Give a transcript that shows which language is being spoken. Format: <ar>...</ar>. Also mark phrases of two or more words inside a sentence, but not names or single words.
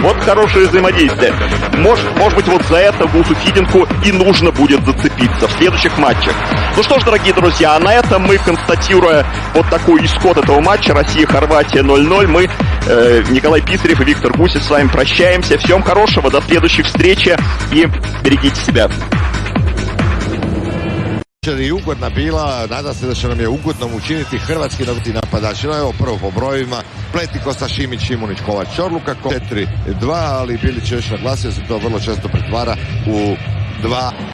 <ru>Вот хорошее взаимодействие. Может быть, вот за это Гусу Фиденку и нужно будет зацепиться в следующих матчах. Ну что ж, дорогие друзья, а на этом мы, констатируя вот такой исход этого матча, Россия-Хорватия 0-0, мы, Николай Писарев и Виктор Гусев, с вами прощаемся. Всем хорошего, до следуjućih встречи и берегите себя.</ru> <hr>I ugodna bila, nadam se da će nam je ugodno učiniti hrvatski napadač. Evo prvo po brojevima, Pletikosa, Šimić, Šimunić, Kovač, Čorluka, 4-2, ali Bilić još naglasio se to vrlo često pretvara u 2.</hr>